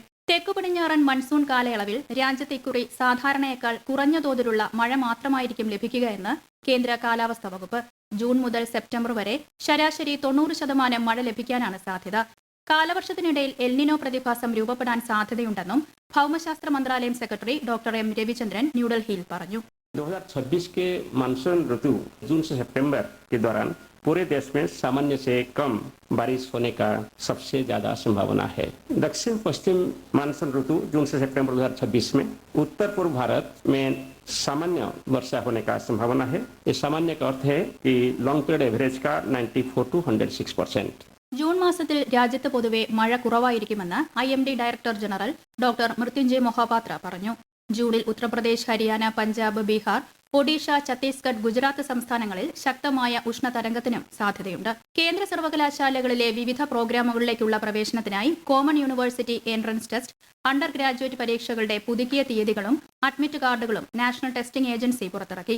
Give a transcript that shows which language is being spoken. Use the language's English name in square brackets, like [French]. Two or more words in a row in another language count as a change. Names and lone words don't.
[Malayalam] തെക്കു പടിഞ്ഞാറൻ മൺസൂൺ കാലയളവിൽ രാജ്യത്ത് ഇക്കുറി സാധാരണയേക്കാൾ കുറഞ്ഞ തോതിലുള്ള മഴ മാത്രമായിരിക്കും ലഭിക്കുകയെന്ന് കേന്ദ്ര കാലാവസ്ഥാ വകുപ്പ്. ജൂൺ മുതൽ സെപ്റ്റംബർ വരെ ശരാശരി 90% മഴ ലഭിക്കാനാണ് സാധ്യത. കാലവർഷത്തിനിടയിൽ എൽനിനോ പ്രതിഭാസം രൂപപ്പെടാൻ സാധ്യതയുണ്ടെന്നും ഭൗമശാസ്ത്ര മന്ത്രാലയം സെക്രട്ടറി ഡോക്ടർ M. രവിചന്ദ്രൻ ന്യൂഡൽഹിയിൽ പറഞ്ഞു. [Hindi] 2026 के मानसून ऋतु जून से सितंबर के दौरान पूरे देश में सामान्य से कम बारिश होने का सबसे ज्यादा संभावना है. दक्षिण पश्चिम मानसून ऋतु जून से सितंबर 2026 में उत्तर पूर्व भारत में सामान्य वर्षा होने का संभावना है. ये सामान्य का अर्थ है कि [English] long period average [Hindi] का 94 to 106%. [Malayalam] ജൂൺ മാസത്തിൽ രാജ്യത്ത് പൊതുവെ മഴ കുറവായിരിക്കുമെന്ന് IMD [English] Director General [Malayalam] ഡോക്ടർ മൃത്യുഞ്ജയ് മൊഹാപാത്ര പറഞ്ഞു. ജൂണിൽ ഉത്തർപ്രദേശ്, ഹരിയാന, പഞ്ചാബ്, ബീഹാർ, ഒഡീഷ, ഛത്തീസ്ഗഡ്, ഗുജറാത്ത് സംസ്ഥാനങ്ങളിൽ ശക്തമായ ഉഷ്ണതരംഗത്തിനും സാധ്യതയുണ്ട്. കേന്ദ്ര സർവകലാശാലകളിലെ വിവിധ പ്രോഗ്രാമുകളിലേക്കുള്ള പ്രവേശനത്തിനായി കോമൺ യൂണിവേഴ്സിറ്റി എൻട്രൻസ് ടെസ്റ്റ്, അണ്ടർ ഗ്രാജുവേറ്റ് പരീക്ഷകളുടെ പുതുക്കിയ തീയതികളും അഡ്മിറ്റ് കാർഡുകളും നാഷണൽ ടെസ്റ്റിംഗ് ഏജൻസി പുറത്തിറക്കി.